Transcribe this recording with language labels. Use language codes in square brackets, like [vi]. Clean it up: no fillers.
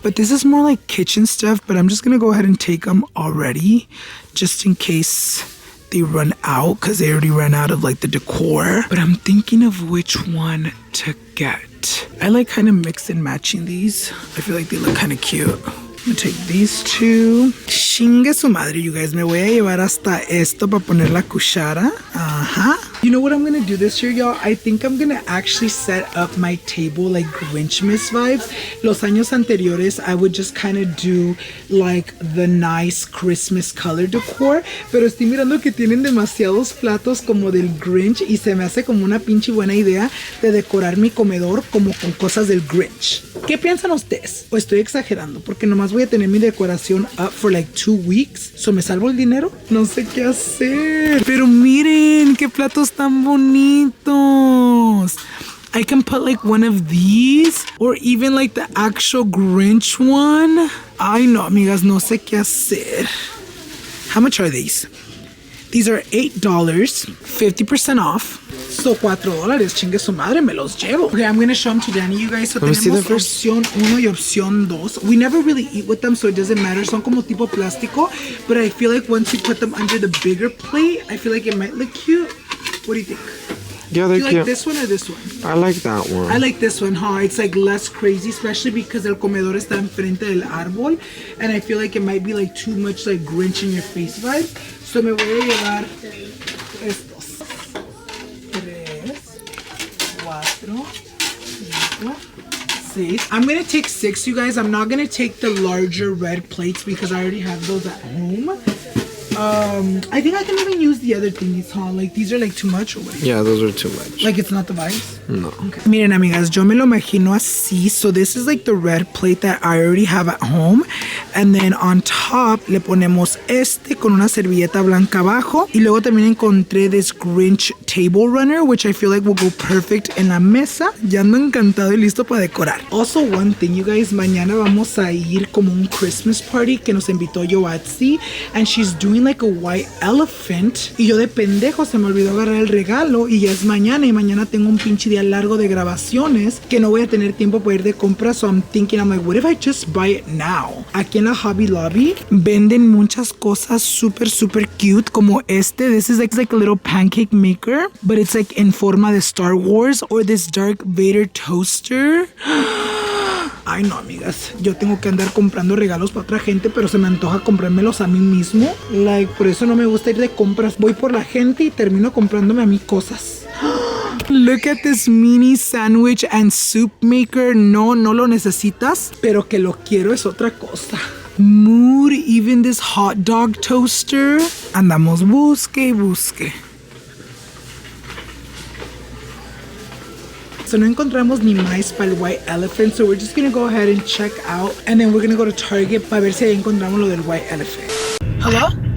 [en] But this is more like kitchen stuff. But I'm just going to go ahead and take them already. Just in case they run out. Because they already ran out of like the decor. But I'm thinking of which one to get. I like kind of mix and matching these. I feel like they look kind of cute. I'm gonna take these two. [es] Chingue su madre, [en] you guys. [es] Me voy a llevar hasta esto para poner la cuchara. [en] You know what I'm gonna do this year, y'all? I think I'm gonna actually set up my table like Grinchmas vibes. [es] Los años anteriores, [en] I would just kind of do like the nice Christmas color decor. [es] Pero estoy mirando que tienen demasiados platos como del Grinch y se me hace como una pinche buena idea de decorar mi comedor como con cosas del Grinch. ¿Qué piensan ustedes? ¿O estoy exagerando? Porque nomás voy a tener mi decoración [en] up for like 2 weeks. [es] ¿So me salvo el dinero? No sé qué hacer. Pero miren qué platos tan bonitos. [en] I can put like one of these or even like the actual Grinch one. [es] Ay no, amigas, no sé qué hacer. [en] How much are these? These are $8, 50% off. So $4, [es] chingue su madre, me los llevo. [en] Okay, I'm gonna show them to Danny, you guys. So [es] tenemos opción 1 y opción 2. [en] We never really eat with them, so it doesn't matter. [es] Son como tipo plástico, [en] but I feel like once you put them under the bigger plate, I feel like it might look cute. What do you think? Yeah, they're Do you cute. like this one or this one? I like that one. I like this one, huh? It's like less crazy, especially because [es] el comedor está enfrente del árbol. [en] And I feel like it might be like too much like Grinch in your face vibe. [es] So me voy a llevar estos. 3, 4, 5, 6. [en] I'm gonna take 6, you guys. I'm not gonna take the larger red plates because I already have those at home. I think I can even use the other thingies, huh? Like, these are like too much or what? Yeah, those are too much. Like, it's not the vibes? No. Okay. [es] Miren, amigas, yo me lo imagino así. [en] So this is like the red plate that I already have at home. And then on top [es] le ponemos este con una servilleta blanca abajo. Y luego también encontré [en] this Grinch table runner, which I feel like will go perfect [es] en la mesa. Ya ando encantado y listo para decorar. [en] Also, one thing, you guys, [es] mañana vamos a ir como un Christmas party que nos invitó Yoatzi. [en] And she's doing like a white elephant. [es] Y yo de pendejo se me olvidó agarrar el regalo. Y ya es mañana. Y mañana tengo un pinche día largo de grabaciones que no voy a tener tiempo para ir de compras. [en] So I'm thinking, I'm like, what if I just buy it now? [es] Aquí en la Hobby Lobby venden muchas cosas [en] super cute [es] como este. [en] This is like a little pancake maker, but it's like [es] en forma de Star Wars, [en] or this Darth Vader toaster. [es] Ay no, amigas, yo tengo que andar comprando regalos para otra gente, pero se me antoja comprármelos a mí mismo. Like, por eso no me gusta ir de compras. Voy por la gente y termino comprándome a mí cosas. [en] Look at this mini sandwich and soup maker. [es] No lo necesitas, pero que lo quiero es otra cosa. [en] Mood, even this hot dog toaster. [es] Andamos busque y busque. [en] So [es] no encontramos ni más para el [en] white elephant, so we're just gonna go ahead and check out, and then we're gonna go to Target [es] para ver si ahí encontramos lo del [en] white elephant. Hello?